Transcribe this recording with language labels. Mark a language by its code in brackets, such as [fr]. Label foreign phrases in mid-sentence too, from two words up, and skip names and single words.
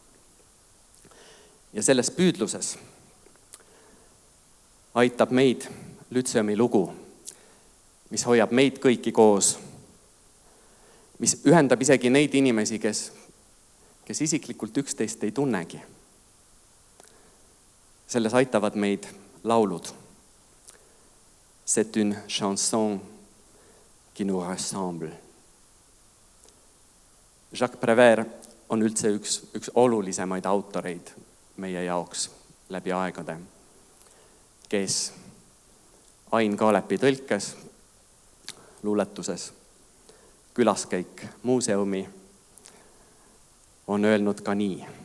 [et] Ja selles püüdluses aitab meid Lütseumi lugu, mis hoiab meid kõiki koos, mis ühendab isegi neid inimesi, kes isiklikult üksteist ei tunnegi. Selles aitavad meid laulud. [fr] C'est une chanson qui nous ressemble. [et] Jacques Prévert on üldse üks olulisemaid autoreid meie jaoks läbi aegade, kes Ain Kaalepi tõlkes, luuletuses Külaskäik muuseumi on öelnud ka nii.